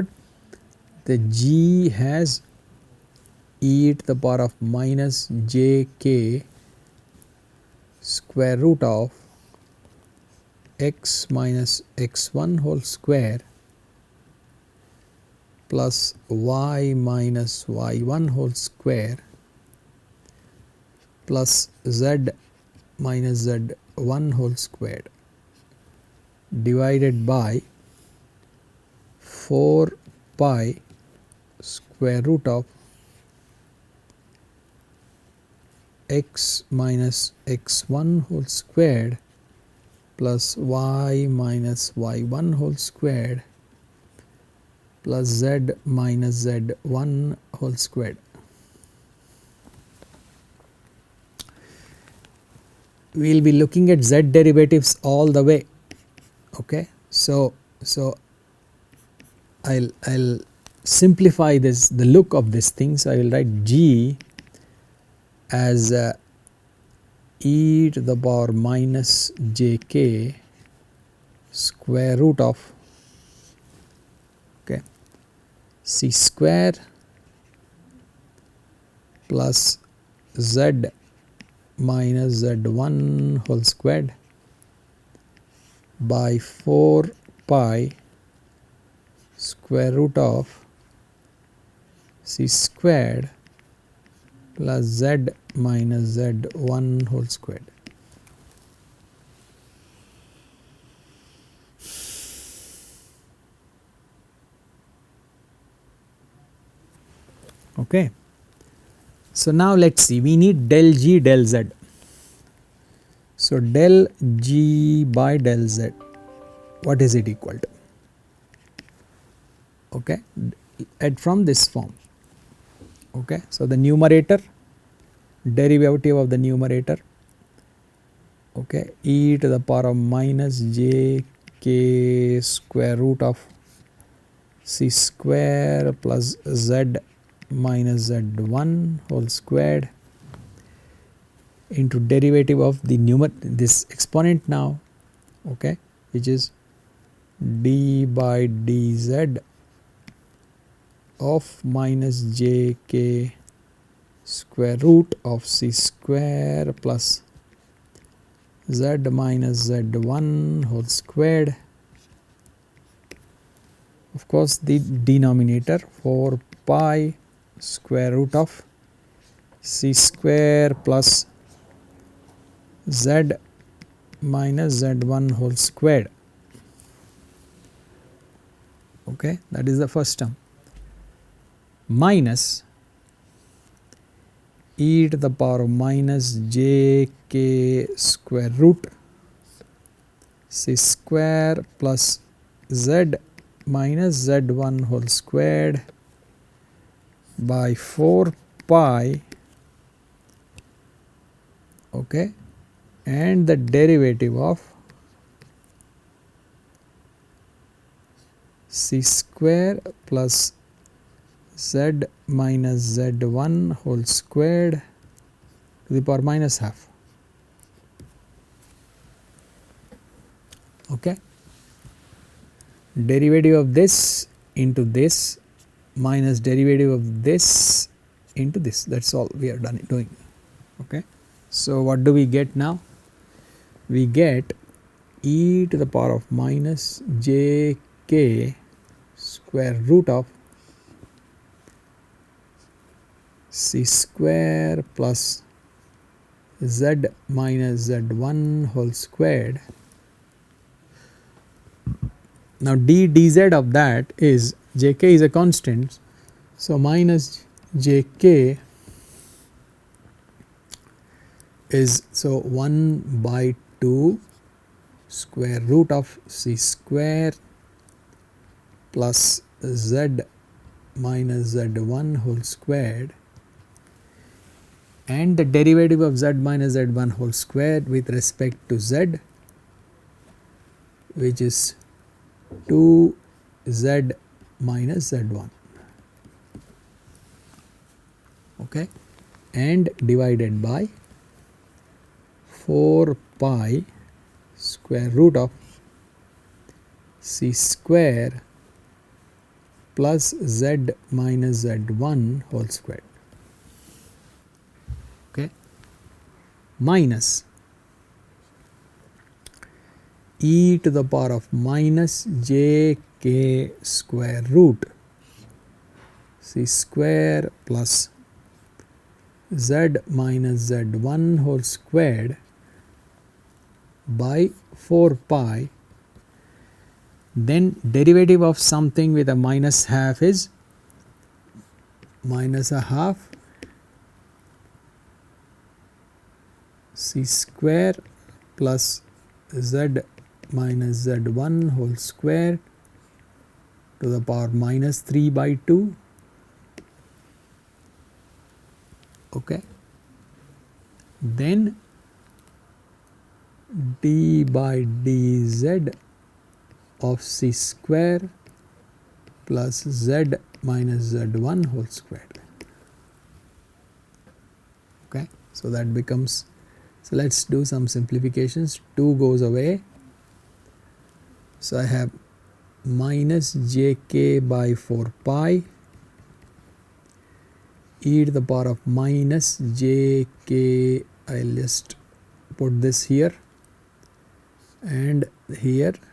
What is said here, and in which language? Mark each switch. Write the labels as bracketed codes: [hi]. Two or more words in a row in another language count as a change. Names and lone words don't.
[en] The g has e to the power of minus j k square root of x minus x1 whole square plus y minus y1 whole square plus z minus z1 whole squared divided by 4 pi square root of x minus x1 whole squared plus y minus y1 whole squared plus z minus z1 whole squared. We will be looking at z derivatives all the way, okay. So I'll simplify this, the look of this thing. So I will write g as e to the power minus jk square root of, okay, c square plus z minus z1 whole squared by 4 pi square root of c squared plus z minus z1 whole squared. Okay. So now let us see, we need del g del z. So del g by del z, what is it equal to? Okay, add from this form. Okay, so the numerator, derivative of the numerator, okay, e to the power of minus j k square root of c square plus z minus z1 whole squared into derivative of the this exponent now, okay, which is d by dz of minus jk square root of c square plus z minus z1 whole squared. Of course the denominator 4 pi square root of c square plus z minus z1 whole squared, okay, that is the first term, minus e to the power of minus jk square root c square plus z minus z1 whole squared by 4 pi, okay, and the derivative of c square plus z minus z1 whole squared to the power minus half. Okay. Derivative of this into this minus derivative of this into this, that is all we are doing. Okay. So, what do we get now? We get e to the power of minus j k square root of c square plus z minus z1 whole squared. Now dz of that is jk is a constant, so minus jk is 1 by 2 square root of c square plus z minus z1 whole squared, and the derivative of z minus z1 whole squared with respect to z, which is 2z minus z1, okay, and divided by 4 pi square root of c square plus z minus z1 whole squared, okay, minus e to the power of minus j k square root c square plus z minus z1 whole squared by 4 pi, then derivative of something with a minus half is minus a half c square plus z minus z1 whole square to the power minus 3 by 2, okay, then d by dz of c square plus z minus z1 whole squared, okay. So that becomes, so let us do some simplifications. 2 goes away, so I have minus jk by 4 pi e to the power of minus jk, I will just put this here and here,